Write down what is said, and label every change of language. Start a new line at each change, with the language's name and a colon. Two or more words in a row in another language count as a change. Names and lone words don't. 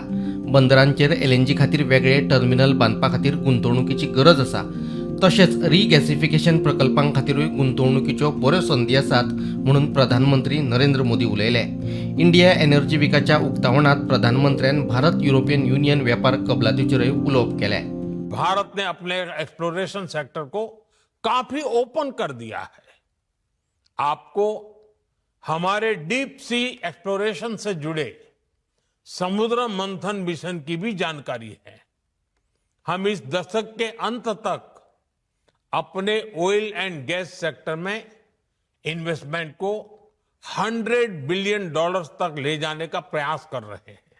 Konkani: बंदरांचेर LNG खातीर वेगळे टर्मिनल बांदपा खातीर गुंतवणुकीची गरज आसा। तशेंच रिगॅसिफिकेशन प्रकल्पां खातीरूय गुंतवणुकीच्यो बऱ्यो संदी आसात म्हणून प्रधानमंत्री नरेंद्र मोदी उलयले। इंडिया एनर्जी विकाच्या उक्तावणात प्रधानमंत्र्यान भारत युरोपियन युनियन वेपार कबलातीचेरय उलोवप केले।
Hindi: भारत ने अपने
English: exploration sector
Hindi: को काफी ओपन कर दिया है। आपको हमारे
English: deep sea exploration
Hindi: से जुड़े समुद्र मंथन मिशन की भी जानकारी है। हम इस दशक के अंत तक अपने
English: oil and gas sector
Hindi: में इन्वेस्टमेंट को $100 बिलियन तक ले जाने का प्रयास कर रहे हैं।